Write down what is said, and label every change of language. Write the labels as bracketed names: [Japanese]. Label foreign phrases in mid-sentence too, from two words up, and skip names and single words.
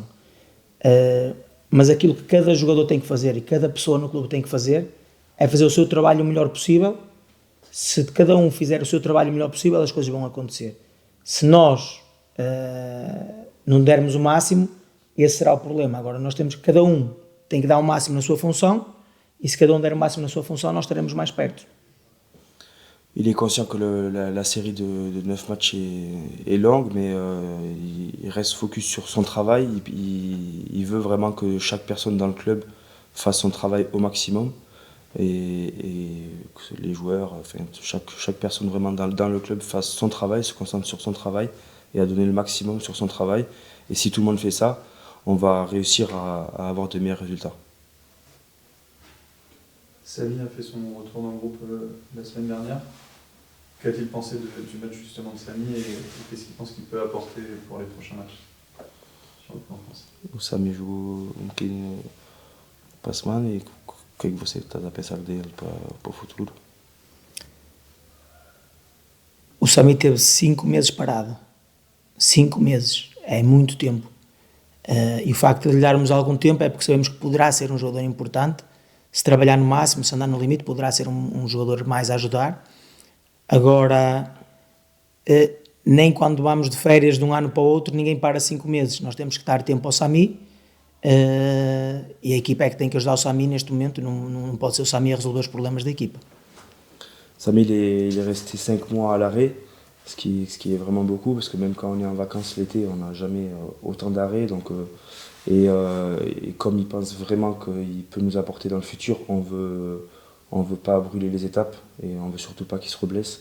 [Portuguese] Mas aquilo que cada jogador tem que fazer e cada pessoa no clube tem que fazer é fazer o seu trabalho o melhor possível. Se cada um fizer o seu trabalho o melhor possível, as coisas vão acontecer. Se nós não dermos o máximo, esse será o problema. Agora, cada um tem que dar o máximo na sua função, e se cada um der o máximo na sua função, nós estaremos mais perto. [French] Il est conscient que la série de 9 matchs est longue, mais il reste focus sur son travail. Il veut vraiment que chaque personne dans le club fasse son travail au maximum. Et que les joueurs, enfin, chaque personne vraiment dans le club fasse son travail, se concentre sur son travail et à donner le maximum sur son travail. Et si tout le monde fait ça, on va réussir à avoir de meilleurs résultats. Samy a fait son retour dans le groupe la semaine dernière. Qu'a-t-il pensé du match justement de Samy et qu'est-ce qu'il pense qu'il peut apporter pour les prochains matchs sur le plan français? [Portuguese] O Samy jogou um bocadinho para a semana e o que é que você está a pensar dele para o futuro? O Samy teve 5 meses parado. 5 meses, é muito tempo. E o facto de lhe darmos algum tempo é porque sabemos que poderá ser um jogador importante. Se trabalhar no máximo, se andar no limite, poderá ser um jogador mais a ajudar. Agora, nem quando vamos de férias de um ano para o outro, ninguém para 5 meses. Nós temos que dar tempo ao Samy, e a equipa é que tem que ajudar o Samy neste momento, não pode ser o Samy a resolver os problemas da equipa. [French] Samy, il est resté 5 mois à l'arrêt, ce qui est vraiment beaucoup, parce que même quand on est en vacances l'été, on n'a jamais autant d'arrêts. Et comme il pense vraiment qu'il peut nous apporter dans le futur, on veut pas brûler les étapes et on veut surtout pas qu'il se reblesse.